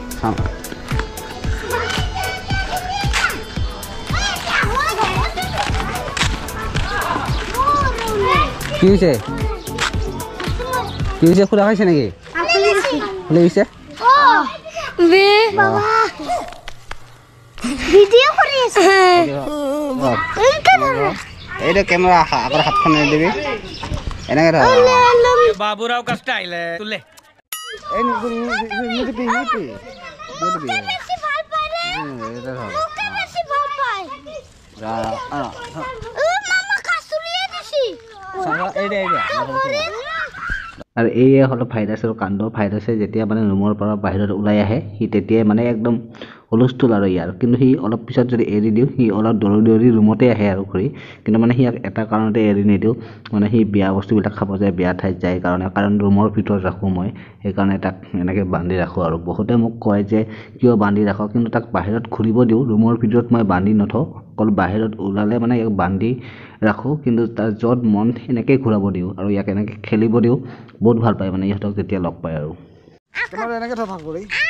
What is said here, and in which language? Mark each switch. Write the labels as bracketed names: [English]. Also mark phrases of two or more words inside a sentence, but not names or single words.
[Assamese] কি হৈছে খোলা খাইছে নেকি লাগিছে ভিডিও কৰি আছে এইটা ক্যামেৰা আগৰ হাতখন দিবি এনেকে ধৰ বাবুৰাও কা স্টাইল তুলে এই নিতি বেছি ভাল পায় ৰে এটা ধৰ বেছি ভাল পায় মামা কাছুলিয়ে দিছি সারা এইটা আৰু এইয়ে হলো ভাইৰাছৰ কাণ্ড ভাইৰাছে যেতিয়া মানে ৰুমৰ পৰা বাহিৰত ওলাই আহে সি তেতিয়াই মানে একদম হুলস্থুল আৰু ইয়াৰ কিন্তু সি অলপ পিছত যদি এৰি দিওঁ সি অলপ দৌৰি ৰুমতে আহে আৰু ঘূৰি কিন্তু মানে সি এটা কাৰণতে এৰি নিদিওঁ মানে সি বেয়া বস্তুবিলাক খাব যায় বেয়া ঠাইত যায় কাৰণ ৰুমৰ ভিতৰত ৰাখোঁ মই সেইকাৰণে তাক এনেকৈ বান্ধি ৰাখোঁ আৰু বহুতে মোক কয় যে কিয় বান্ধি ৰাখোঁ কিন্তু তাক বাহিৰত ঘূৰিব দিওঁ ৰুমৰ ভিতৰত মই বান্ধি নথওঁ অকল বাহিৰত ওলালে মানে ইয়াক বান্ধি ৰাখোঁ কিন্তু তাৰ য'ত মন সেনেকৈ ঘূৰাব দিওঁ আৰু ইয়াক এনেকৈ খেলিব দিওঁ বহুত ভাল পায় মানে ইহঁতক যেতিয়া লগ পায় আৰু কেমেৰা এনেকৈ থা ভাল কৰি